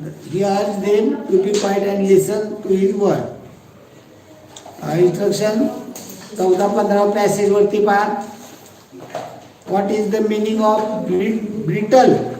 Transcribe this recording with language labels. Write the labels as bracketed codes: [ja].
[en] He urged them to be quiet and listen to his word. [mr] Instruction 14-15 passage वरती पहा. [en] What is the meaning of brittle?